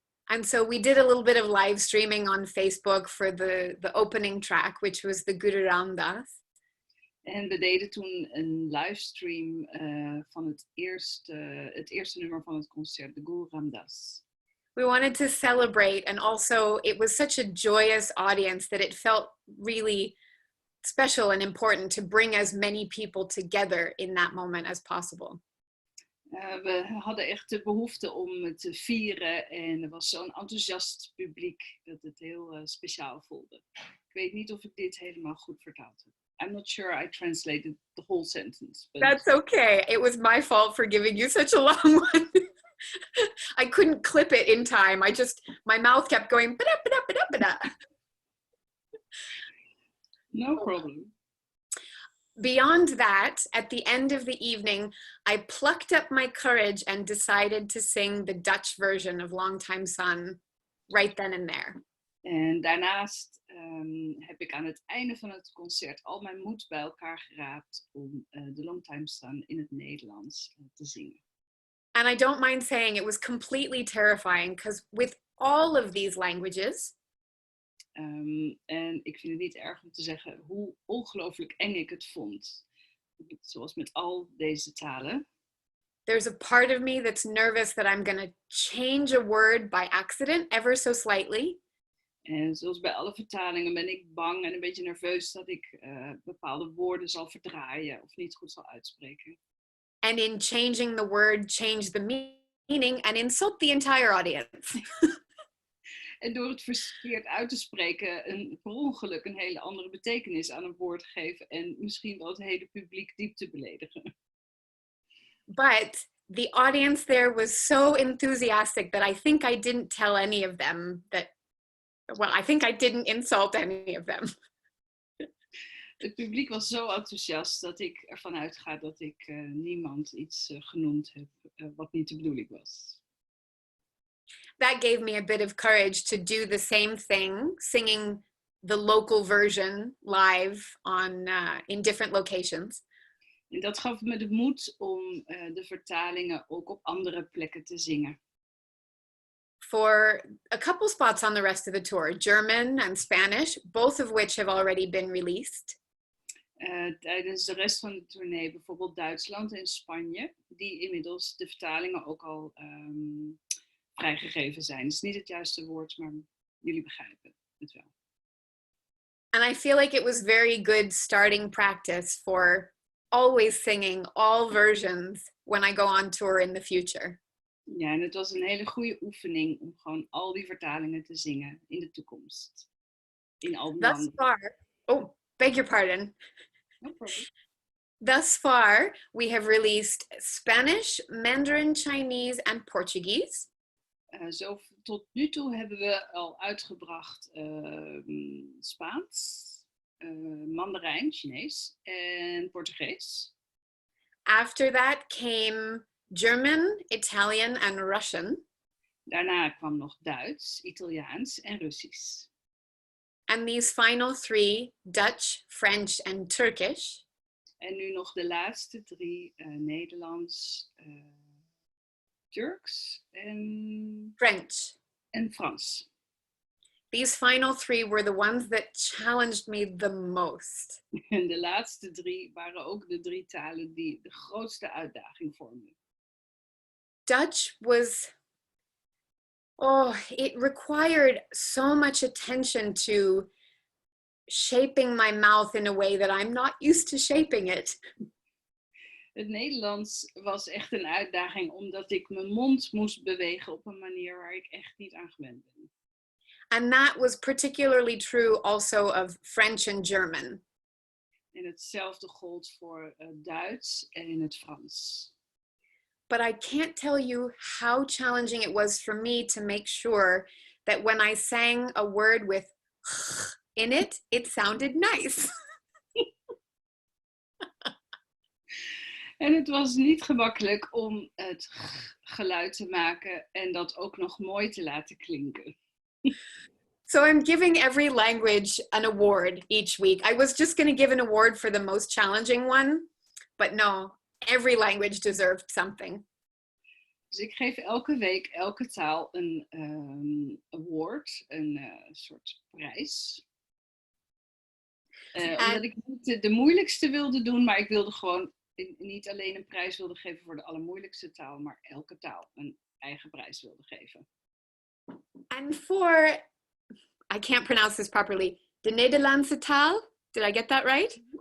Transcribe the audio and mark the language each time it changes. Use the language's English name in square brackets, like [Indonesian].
[English] And so we did a little bit of live streaming on Facebook for the opening track, which was the Guru Ramdas. [Dutch] En we deden toen een livestream van het eerste nummer van het concert, de Guru Ramdas. [English] We wanted to celebrate, and also it was such a joyous audience that it felt really special and important to bring as many people together in that moment as possible. [Dutch] We hadden echt de behoefte om het te vieren en er was zo'n enthousiast publiek dat het heel speciaal voelde. Ik weet niet of ik dit helemaal goed vertaald heb. [English] I'm not sure I translated the whole sentence. But... That's okay. It was my fault for giving you such a long one. I couldn't clip it in time. My mouth kept going, ba-da, ba-da, ba-da, ba-da. No problem. Beyond that, at the end of the evening, I plucked up my courage and decided to sing the Dutch version of Longtime Sun right then and there. [Dutch] En daarnaast heb ik aan het einde van het concert al mijn moed bij elkaar geraapt om de Longtime Sun in het Nederlands te zingen. [English] And I don't mind saying it was completely terrifying because with all of these languages, [Dutch] En ik vind het niet erg om te zeggen hoe ongelooflijk eng ik het vond. Zoals met al deze talen. [English] there's a part of me that's nervous that I'm going to change a word by accident ever so slightly. [Dutch] En zoals bij alle vertalingen ben ik bang en een beetje nerveus dat ik bepaalde woorden zal verdraaien of niet goed zal uitspreken. [English] And in changing the word, change the meaning and insult the entire audience. [Dutch] En door het verkeerd uit te spreken, per ongeluk een hele andere betekenis aan een woord geven en misschien wel het hele publiek diep te beledigen. [English] But the audience there was so enthusiastic that I think I didn't tell any of them that, well, I think I didn't insult any of them. [Dutch] Het publiek was zo enthousiast dat ik ervan uitga dat ik niemand iets genoemd heb wat niet de bedoeling was. [English] That gave me a bit of courage to do the same thing, singing the local version live on in different locations. [Dutch] En dat gaf me de moed om de vertalingen ook op andere plekken te zingen. [English] For a couple spots on the rest of the tour, German and Spanish, both of which have already been released. [Dutch] Tijdens de rest van de tournee, bijvoorbeeld Duitsland en Spanje, die inmiddels de vertalingen ook al vrijgegeven zijn. Dat is niet het juiste woord, maar jullie begrijpen het wel. [English] And I feel like it was very good starting practice for always singing all versions when I go on tour in the future. [Dutch] Ja, en het was een hele goede oefening om gewoon al die vertalingen te zingen in de toekomst. In al die [English] Thus [Dutch] landen. [English] far, oh, beg your pardon. No problem. Thus far, we have released Spanish, Mandarin, Chinese, and Portuguese. [Dutch] Tot nu toe hebben we al uitgebracht Spaans, Mandarijn, Chinees en Portugees. [English] After that came German, Italian, and Russian. [Dutch] Daarna kwam nog Duits, Italiaans en Russisch. [English] And these final three, Dutch, French, and Turkish. [Dutch] En nu nog de laatste drie, Nederlands, Turks en [English] French. [Dutch] En Frans. [English] These final three were the ones that challenged me the most. [Dutch] En de laatste drie waren ook de drie talen die de grootste uitdaging vormden. [English] Dutch was, it required so much attention to shaping my mouth in a way that I'm not used to shaping it. [Dutch] Het Nederlands was echt een uitdaging omdat ik mijn mond moest bewegen op een manier waar ik echt niet aan gewend ben. [English] And that was particularly true also of French and German. [Dutch] En hetzelfde gold voor Duits en in het Frans. [English] But I can't tell you how challenging it was for me to make sure that when I sang a word with in it, it sounded nice. [Dutch] En het was niet gemakkelijk om het geluid te maken en dat ook nog mooi te laten klinken. [English] So I'm giving every language an award each week. I was just going to give an award for the most challenging one, but no, every language deserved something. [Dutch] Dus ik geef elke week, elke taal een award, een soort prijs. Omdat ik niet de moeilijkste wilde doen, maar ik wilde gewoon niet alleen een prijs wilde geven voor de allermoeilijkste taal, maar elke taal een eigen prijs wilde geven. [English] And for, I can't pronounce this properly, [Dutch] de Nederlandse taal, [English] did I get that right?